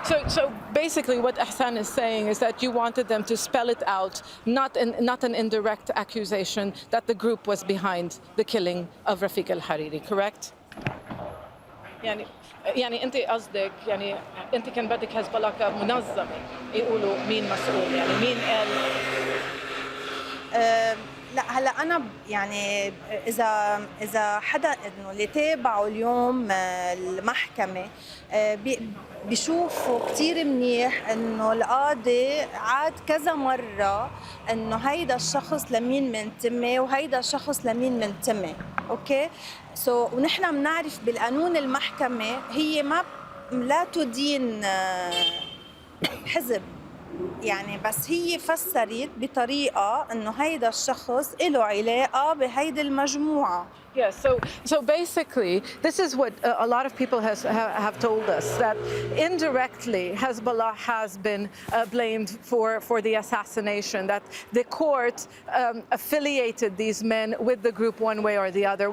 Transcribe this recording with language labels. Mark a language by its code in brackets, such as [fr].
[en] So basically what Ahsan is saying is that you wanted them to spell it out, not an indirect accusation that the group was behind the killing of Rafik Hariri, correct? [ar] يعني انت قصدك يعني انت كان بدك حزب كمنظمه يقولوا مين مسؤول، يعني مين قال؟ لا هلا انا يعني اذا حدا انه اللي تابعوا اليوم المحكمه بيشوفوا كثير منيح انه القاضي عاد كذا مره انه هيدا الشخص لمين منتمي وهيدا الشخص لمين منتمي. اوكي ونحن بنعرف بالقانون المحكمه هي لا تدين حزب، يعني بس هي فسرت بطريقه انه هيدا الشخص له علاقه بهيدي المجموعه. [en] Yes, so basically, this is what a lot of people have told us, that indirectly Hezbollah has been blamed for the assassination, that the court affiliated these men with the group one way or the other.